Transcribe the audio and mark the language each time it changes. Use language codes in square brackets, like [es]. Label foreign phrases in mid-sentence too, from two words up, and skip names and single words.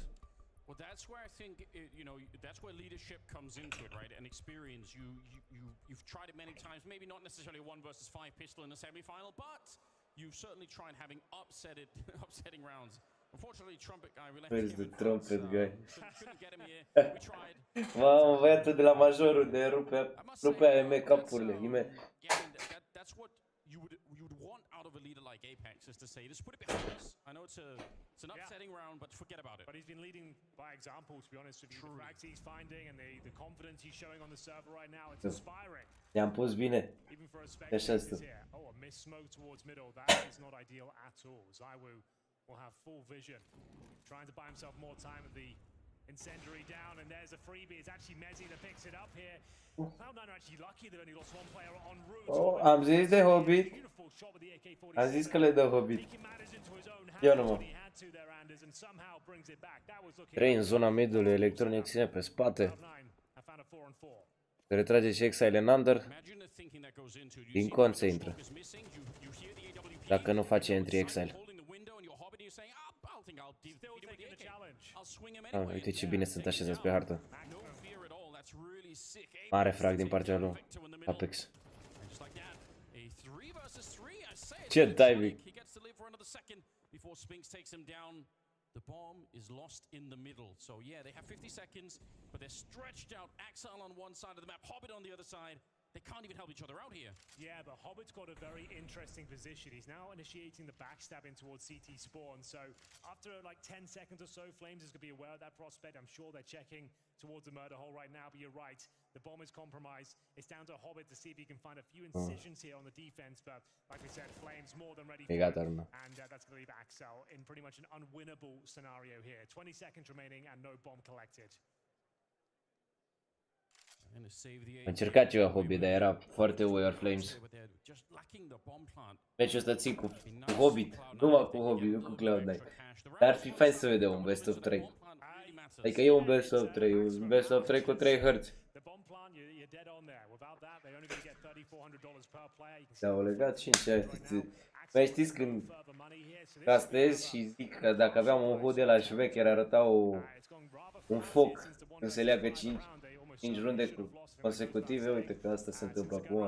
[en] Well, that's where I think, that's where leadership comes into it, right? And experience. You've tried it many times, maybe not necessarily a 1 versus 5 pistol in the semi-final, but you've certainly tried having upsetting rounds. Unfortunately, Trumpet guy, we left Where's the Trumpet guy? Couldn't get him here. We tried. [ro] Mamă, băiatul de la majorul de rupea make-up-urile. [en] That's what you would want out of a leader like Apex, is to say, just put it behind us. I know it's an upsetting round, but forget about it. But he's been leading by example, to be honest with you. The frags he's finding and the confidence he's showing on the server right now, it's inspiring. [ro] I-am pus bine. [en] Even for a spectator here. Oh, a missed smoke towards middle. That is not ideal at all. ZywOo will have full vision, trying to buy himself more time at the Incendiary down, and there's a freebie. It's actually Mezzi that picks it up here. Cloud9 are actually lucky they've only lost one player en route. [ro] Oh, am zis de Hobbit. [en] Beautiful shot with the AK-47. [ro] Am zis că le dă Hobbit. [en] Taking matters into his own [ro] Ia [en] hands [ro] nu, mă. [en] when he had to there, Anders, and somehow brings it back. That was looking [ro] 3 în zona midului, Electronic ține pe spate. [en] Cloud9 have found a 4-on-4. [ro] Se retrage și Exile în under. Din cont se intră. Dacă nu face entry Exile. Uite ce bine sunt așezați pe hartă. Mare frag din partea lui Apex. Ce timing! [en] The bomb is lost in the middle. So yeah, they have 50 seconds, but they're stretched out. Axel on one side of the map, Hobbit on the other side. They can't even help each other out here. Yeah, but Hobbit's got a very interesting position. He's now initiating the backstabbing towards CT spawn. So after like 10 seconds or so, Flames is going to be aware of that prospect. I'm sure they're checking towards the murder hole right now, but you're right. The bomb is compromised. It's down to Hobbit to see if he can find a few incisions here on the defense. But like we said, Flames more than ready for it. And that's going to leave Axel in pretty much an unwinnable scenario here. 20 seconds remaining and no bomb collected. [ro] A încercat ceva Hobbit, dar era foarte Warrior Flames. Meciul ăsta țin cu Hobbit, numai cu Hobbit, nu cu Cloud9. Dar ar fi fain să vedem un [en] best of 3. [ro] Adică e un [en] best of 3, [ro] un [en] best of 3 [ro] cu 3 hărți. S-au legat 5 mai știți când castez și zic că dacă aveam un HUD de la șmecher arăta un foc când se leagă 5 runde consecutive, uite că asta se întâmplă acum.